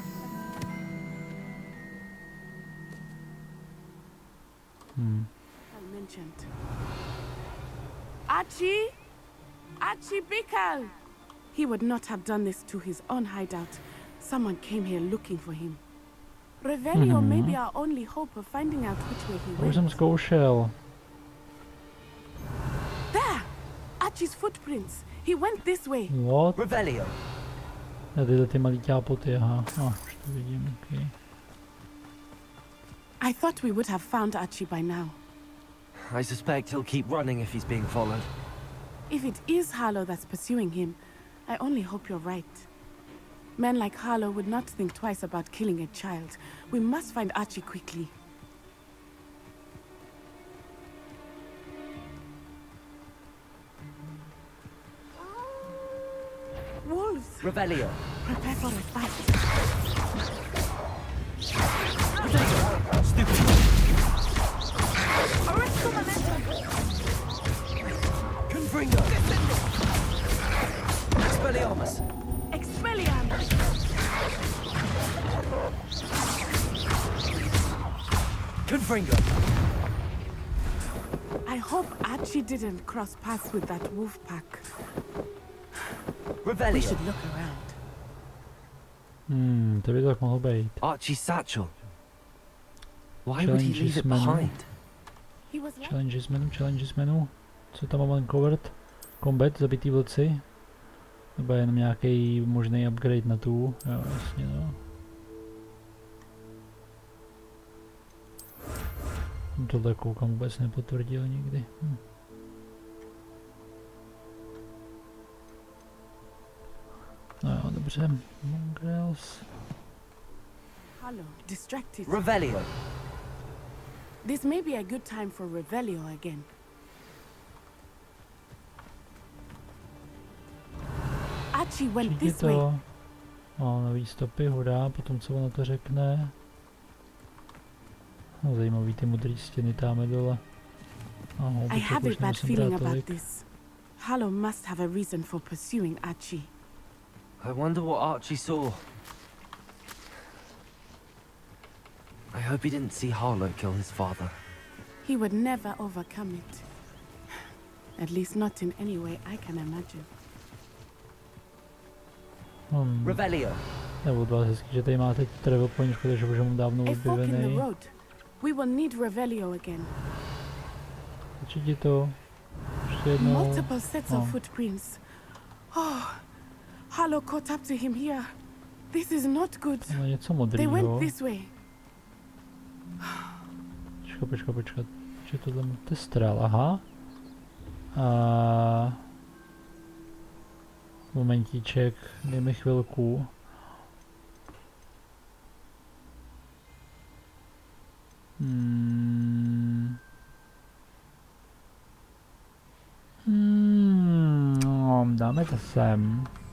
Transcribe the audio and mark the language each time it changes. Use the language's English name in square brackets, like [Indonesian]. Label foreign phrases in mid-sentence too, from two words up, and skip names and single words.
[English] I mentioned. Archie? Archie Bickle! He would not have done this to his own hideout. Someone came here looking for him. Revelio may be our only hope of finding out which way he [Czech] To už [English] went. [Czech] jsem zkoušel. [English] There! Archie's footprints. He went this way. What? Revelio. [Czech] A tyhle ty malý ťápoty, aha. Už to vidím, okay. [English] I thought we would have found Archie by now. I suspect he'll keep running if he's being followed. If it is Harlow that's pursuing him, I only hope you're right. Men like Harlow would not think twice about killing a child. We must find Archie quickly. Wolves! Revelio. Prepare for a fight. Stupid. Confringo. Expelliarmus. Expelliarmus! Confringo. I hope Archie didn't cross paths with that wolf pack. Revelio. We should look around. [Czech] To by tak mohlo být. [English] Archie's satchel. Why would he leave it behind? He was like Challenges menu. [Czech] Co tam mám uncovered? Combat, zabitý vlci. Nebo jenom nějaký možný upgrade na tu. Jo, jasně no. Tohle koukám vůbec nepotvrdil nikdy. No jo, dobře. [English] Mongrels. Harlow, distracted. Revelio. This may be a good time for Revelio again. Archie went [Czech] Přijdi [English] this way. [Czech] to. Nový stopy, hurá, potom co ona to řekne. No, zajímavý ty modrý stěny táme dole. [English] I have a bad feeling about this. Harlow must have a reason for pursuing Archie. I wonder what Archie saw. I hope he didn't see Harlow kill his father. He would never overcome it. At least not in any way I can imagine. Revelio. [Czech] Nebo dva hezky, že tady máte travel point, škoda, že už mám dávno [English] A fork in the [Czech] objevený. [English] road. We will need Revelio again. [Czech] Určitě to. Ještě jednou. [English] Multiple sets of footprints. Oh, Harlow caught up to him here. This is not good. [Czech] No, něco [English] They [Czech] modrýho. [English] went this way. [Czech] Počkat. Že tohle to je strál, aha. Momentíček, dej mi chvilku. Dáme to sem.